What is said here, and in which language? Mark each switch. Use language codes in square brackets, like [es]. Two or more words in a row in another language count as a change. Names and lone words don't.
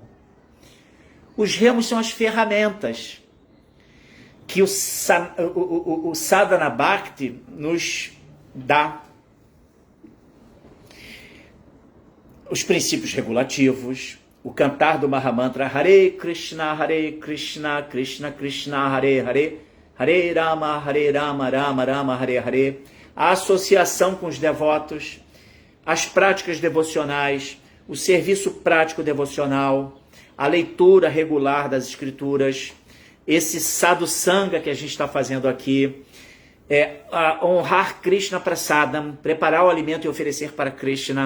[pt] Os remos são as ferramentas que o [sa] Sadhana Bhakti [pt] nos dá. Os princípios regulativos, o cantar do Mahamantra [sa] Hare Krishna, Krishna Krishna, Hare Hare, Hare Rama, Rama Rama, Hare Hare, [pt] a associação com os devotos, as práticas devocionais, o serviço prático devocional, a leitura regular das escrituras, esse [sa] sadhu sanga [pt] que a gente está fazendo aqui, honrar Krishna Prasadam, preparar o alimento e oferecer para Krishna.